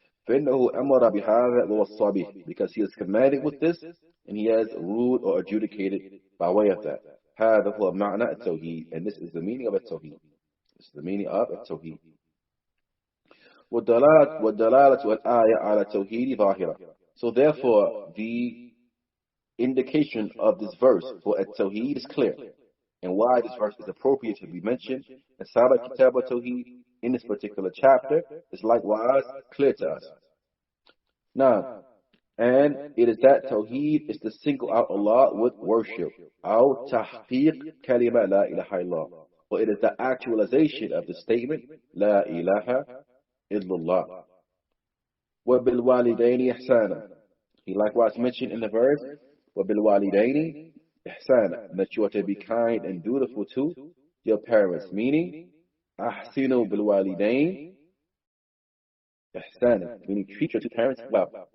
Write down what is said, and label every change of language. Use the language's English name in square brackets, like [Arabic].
[Arabic] فإنه أمر بهذا ووصى به, [English] because he is commanded with this and he has ruled or adjudicated by way of that. [Arabic] هذا هو معنى التوحيد, [English] and this is the meaning of التوحيد. This is the meaning of التوحيد. [Arabic] والدلالة والآية على التوحيد ظاهرة. [English] So therefore, the indication of this verse for التوحيد is clear, and why this verse is appropriate to be mentioned inside of Kitaab At-Tawheed in this particular chapter is likewise clear to us. Now, and it is that Tawheed is to single out Allah with worship. [Arabic] أو تحقيق كلمة لا إله إلا الله. [English] Or it is the actualization of the statement لا إله إلا الله. [Arabic] وبالوالدين إحسانا. [English] He likewise mentioned in the verse وبالوالدين ihsana, that you are to be kind and dutiful to your parents, meaning [Arabic] ahsinu bil walidain ihsana, [English] meaning treat your two parents well.